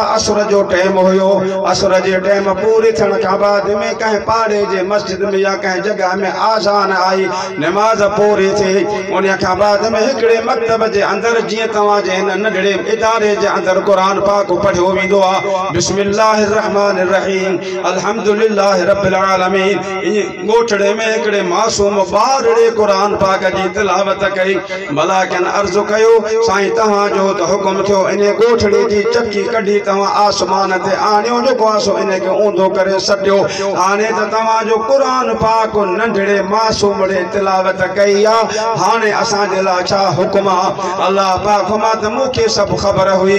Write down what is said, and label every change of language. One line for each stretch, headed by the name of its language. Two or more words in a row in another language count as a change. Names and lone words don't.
Sindhi: असर जो टाइम हुयो। असर जे टाइम पूरी थियण खां बाद में कंहिं पाड़े जे मस्जिद में या कंहिं कंहिं जगह में आज़ान आई नमाज पूरी थी उन खां बाद में हिकिड़े मकतब जे अंदर जीअं तव्हां जे हिन नंढड़े इदारे जे अंदर क़ुरान पाक पढ़ियो वेंदो आहे
Arabic: بسم الله الرحمن الرحيم الحمد لله رب
Sindhi: आलमीन इन ॻोठड़े में हिकिड़े मासूम ॿारड़े क़ुरान पाक जी तिलावत कई मलाकन अर्ज़ु कयो साईं तव्हां जो त हुकुम थियो इन ॻोठड़े जी चकी कढी तव्हां आसमान ते आणियो जेको आहे सो इन खे ऊंधो करे छॾियो हाणे त तव्हां जो क़ुरान पाक नंढड़े मासूमड़े तिलावत कई आहे हाणे असांजे लाइ छा हुकुम आहे अल्लाह पाक फरमाए त मूंखे सभु ख़बर हुई